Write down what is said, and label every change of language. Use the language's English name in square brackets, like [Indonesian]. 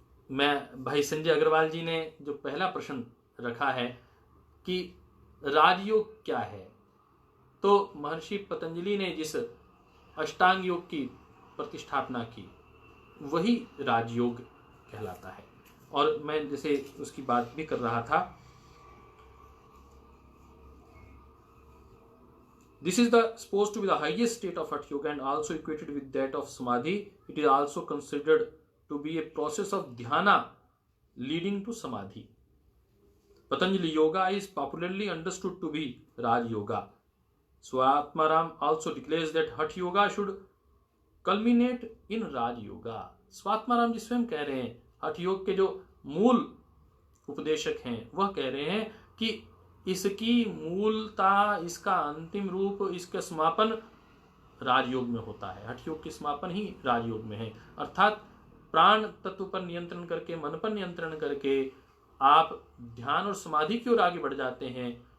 [Hindi] मैं भाई संजय अग्रवाल जी ने जो पहला प्रश्न रखा है कि राजयोग क्या है, तो महर्षि पतंजलि ने जिस अष्टांग योग की प्रतिष्ठापना की वही राजयोग कहलाता है। और मैं जैसे उसकी बात भी कर रहा था, [English] this is supposed to be the highest state of Hatha Yoga and also equated with that of Samadhi. It is also considered to be a process of dhyana leading to Samadhi. Patanjali Yoga is popularly understood to be Raj Yoga. Swatmaram also declares that Hatha Yoga should culminate in Raj Yoga. [Hindi] Swatmarama जी स्वयं कह रहे हैं, हठ योग के जो मूल उपदेशक हैं वह कह रहे हैं कि इसकी मूलता, इसका अंतिम रूप, इसका समापन राजयोग में होता है। हठ योग की समापन ही राजयोग में है। अर्थात प्राण तत्व पर नियंत्रण करके, मन पर नियंत्रण करके आप ध्यान और समाधि की ओर आगे बढ़ जाते हैं।